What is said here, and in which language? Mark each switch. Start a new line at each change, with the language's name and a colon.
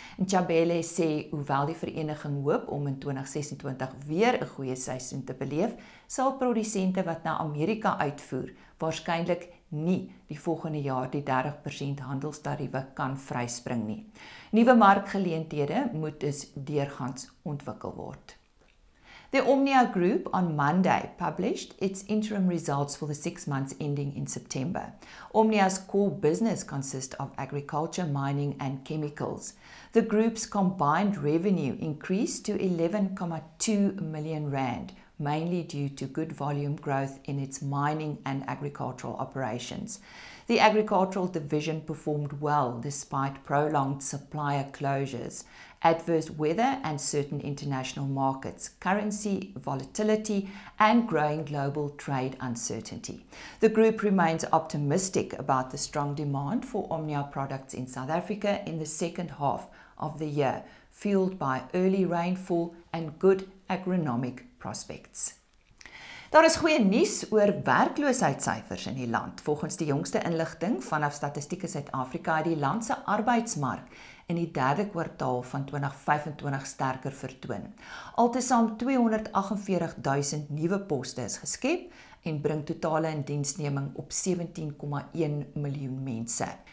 Afrikaans: Ntshabele sê hoewel die vereniging hoop om in 2026 weer 'n goeie seisoen te beleef, sal produsente wat na Amerika uitvoer waarskynlik nie die volgende jaar die 30% handelstariewe kan vryspring nie. Nuwe markgeleenthede moet dus deurgangs ontwikkel word.
English: The Omnia Group on Monday published its interim results for the 6 months ending in September. Omnia's core business consists of agriculture, mining and chemicals. The group's combined revenue increased to 11.2 million rand, mainly due to good volume growth in its mining and agricultural operations. The agricultural division performed well despite prolonged supplier closures, adverse weather and certain international markets, currency volatility and growing global trade uncertainty. The group remains optimistic about the strong demand for Omnia products in South Africa in the second half of the year, fueled by early rainfall and good agronomic prospects.
Afrikaans: Daar is goeie nuus oor werkloosheidssyfers in die land. Volgens die jongste inligting vanaf Statistieke Suid-Afrika het die land se arbeidsmark in die derde kwartaal van 2025 sterker vertoon. Altesaam 248.000 nuwe poste is geskep en bring totale indiensneming op 17,1 miljoen mense.